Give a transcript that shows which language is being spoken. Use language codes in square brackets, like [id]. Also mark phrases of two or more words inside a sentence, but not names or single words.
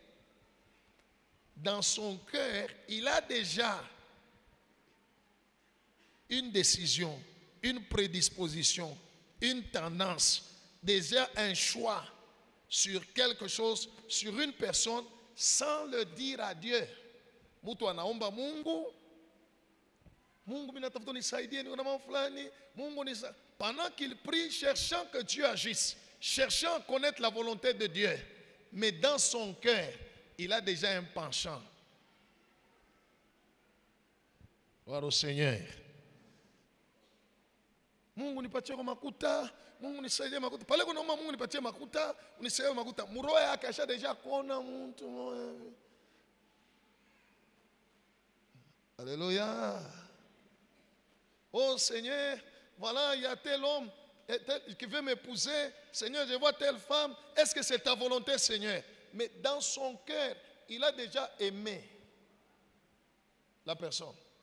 [fr] dans son cœur, il a déjà une décision, une prédisposition, une tendance, déjà un choix sur quelque chose, sur une personne, sans le dire à Dieu. [sw] Mtu anaomba Mungu, Mungu minatafuta nisaidie, niko na mambo fulani, Mungu nisa. [fr] Pendant qu'il prie, cherchant que Dieu agisse, cherchant à connaître la volonté de Dieu, mais dans son cœur, il a déjà un penchant. Gloire au Seigneur. [sw] Mungu nipatie kwa makuta, Mungu nisaidie makuta. Pale kunaomba Mungu nipatie makuta, unisaidie makuta. Muroho yake asha deja kuona mtu. [fr] Alléluia. Oh Seigneur, voilà, il y a tel homme qui veut m'épouser. Seigneur, je vois telle femme. Est-ce que c'est ta volonté, Seigneur? Mais dans son cœur, il a déjà aimé la personne.